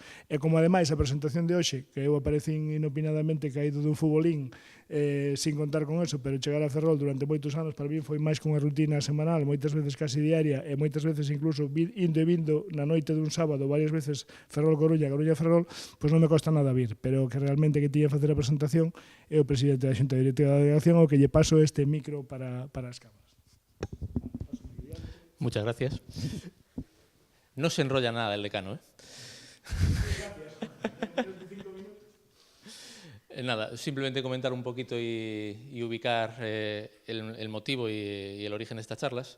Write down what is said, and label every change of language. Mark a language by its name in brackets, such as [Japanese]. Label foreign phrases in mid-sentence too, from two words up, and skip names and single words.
[Galician] E como ademais a presentación de hoxe, que eu aparecín inopinadamente caído dun futbolín [Spanish] sin contar con eso, [Galician] pero chegar a Ferrol durante moitos anos [Spanish] para mí [Galician] foi máis que unha rutina semanal, moitas veces casi diaria, e moitas veces incluso indo e vindo na noite dun sábado, varias veces Ferrol-Coruña, Coruña-Ferrol, pois non me costa nada vir, pero que realmente que tiña facer a presentación é o presidente da Xunta Directiva da Delegación ao que lle paso este micro para as cámaras. [Spanish] Muchas gracias. No se enrolla nada el decano, ¿eh? Nada, simplemente comentar un poquito y ubicar el motivo y el origen de estas charlas.